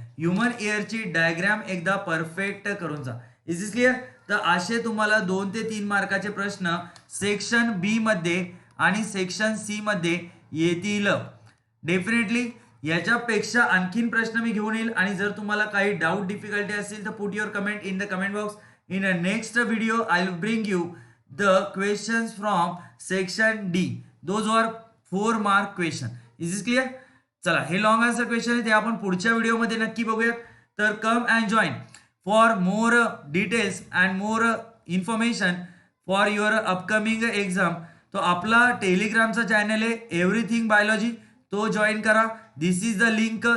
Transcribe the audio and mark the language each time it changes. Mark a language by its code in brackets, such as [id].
[mr] Human इयरची diagram एकदा perfect करून जा. [en] Is is clear. [mr] तर असे तुम्हाला 2 ते 3 मार्काचे प्रश्न सेक्शन बी मध्ये आणि सेक्शन सी मध्ये येतील डेफिनेटली. याच्यापेक्षा आणखीन प्रश्न मी घेऊन येईल आणि जर तुम्हाला काही डाऊट डिफिकल्टी असतील तर [en] Put your comment in the comment box. In a next video I will bring you the questions from section D. Those are 4 mark question. Is is clear. [mr] चला, हे लॉंग आन्सर क्वेश्चन आहे ते आपण पुढच्या व्हिडिओमध्ये नक्की बघूयात. [en] तर come and join for more details and more information for your upcoming exam. [mr] तो आपला टेलिग्रामचा चॅनल आहे एव्हरीथिंग बायोलॉजी, तो जॉईन करा. [en] This is the link.